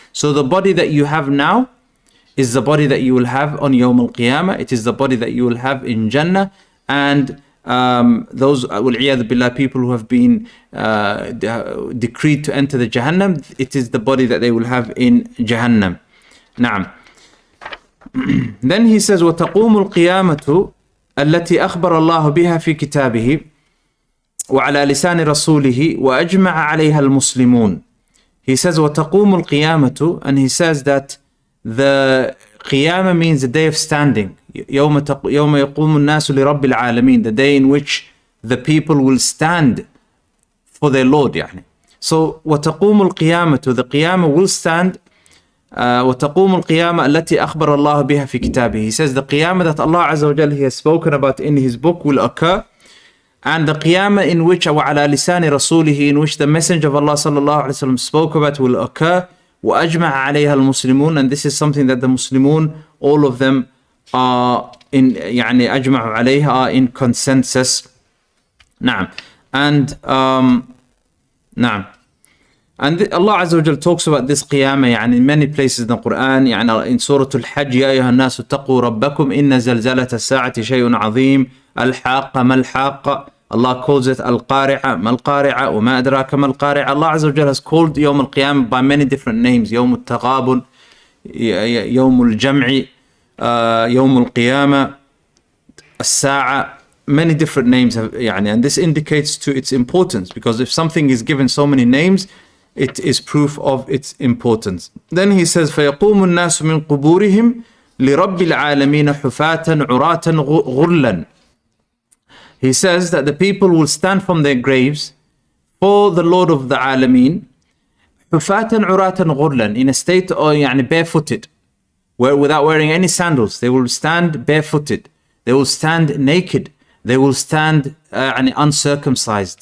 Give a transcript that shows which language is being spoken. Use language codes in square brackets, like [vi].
[en] So the body that you have now is the body that you will have on Yawm al-Qiyamah. It is the body that you will have in Jannah. And those [ar] وَالْعِيَاذُ بِاللَّهِ, [en] people who have been decreed to enter the Jahannam, it is the body that they will have in Jahannam. [ar] Naam. Then he says, وَتَقُومُ الْقِيَامَةُ التي أخبر الله بها في كتابه وعلى لسان رسوله وأجمع عليها المسلمون. [en] He says [ar] وتقوم القيامة, [en] and he says that the qiyamah means the day of standing. [ar] يوم يقوم الناس لرب العالمين, [en] the day in which the people will stand for their Lord. [ar] يعني. [en] So [ar] وتقوم القيامة, [en] the qiyamah will stand. [ar] وتقوم القيامة التي أخبر الله بها في كتابه. [en] He says the qiyamah that Allah Azza wa Jalla He has spoken about in His book will occur, and the qiyamah in which [ar] وعلى لسان رسوله, [en] in which the messenger of Allah sallallahu alaihi wasallam spoke about, will occur. [ar] وأجمع عليها المسلمون, [en] and this is something that the Muslimun, all of them are in, [ar] يعني أجمعوا عليها, [en] are in consensus. [ar] نعم. [en] And [ar] نعم. [en] And Allah Azza wa Jal talks about this qiyamah [ar] يعني [en] in many places in the Quran. [ar] يعني [en] in Surah Al-Hajj [ar] يا أيها الناس اتقوا ربكم إن زلزلة الساعة شيء عظيم الحاقة ما الحاقة. [en] Allah calls it [ar] Al-Qari'ah ما القارعة وما أدراك ما القارعة. [en] Allah Azza wa Jal has called يوم القيامة by many different names. [ar] يوم التغابن, يوم الجمع, يوم القيامة, الساعة, [en] many different names [ar] يعني, [en] and this indicates to its importance, because if something is given so many names, it is proof of its importance. Then he says [ar] فَيَقُومُ النَّاسُ مِنْ قُبُورِهِمْ لِرَبِّ الْعَالَمِينَ حُفَاةً عُرَاةً غُرْلًا. [en] He says that the people will stand from their graves for the Lord of the Alameen [ar] حُفَاةً عُرَاةً غُرْلًا, [en] in a state or [ar] يعني [en] barefooted, without wearing any sandals. They will stand barefooted, they will stand naked, they will stand uncircumcised.